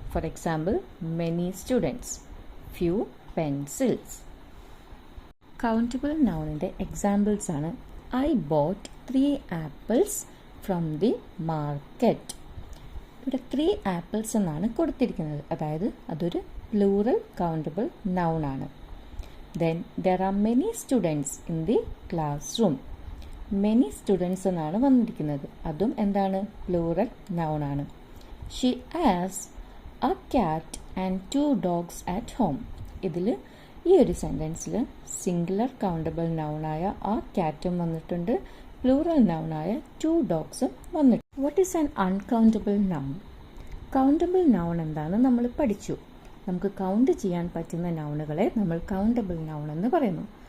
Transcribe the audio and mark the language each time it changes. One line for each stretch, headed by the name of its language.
English: For example many students, few pencils.
Malayalam: Countable നൗണിൻ്റെ examples ആണ്
English: I bought 3 apples from the market.
Malayalam: ഇവിടെ 3 apples എന്നാണ് കൊടുത്തിരിക്കുന്നത്, അതായത് അതൊരു പ്ലൂറൽ കൗണ്ടബിൾ നൗൺ ആണ്.
English: Then there are many students in the classroom.
Malayalam: Many students എന്നാണ് വന്നിരിക്കുന്നത്, അതും എന്താണ് പ്ലൂറൽ നൗൺ ആണ്.
English: She has a cat and 2 dogs at home.
Malayalam: ഇതിൽ ഈ ഒരു സെൻറ്റൻസിൽ സിംഗുലർ കൗണ്ടബിൾ നൗണായ ആ ക്യാറ്റും വന്നിട്ടുണ്ട്, പ്ലൂറൽ നൗണായ 2 dogsഉം വന്നിട്ടുണ്ട്.
English: What is an uncountable noun?
Malayalam: Countable noun എന്താണെന്ന് നമ്മൾ പഠിച്ചു. നമുക്ക് കൗണ്ട് ചെയ്യാൻ പറ്റുന്ന നൗണുകളെ നമ്മൾ കൗണ്ടബിൾ നൗൺ എന്ന് പറയുന്നു.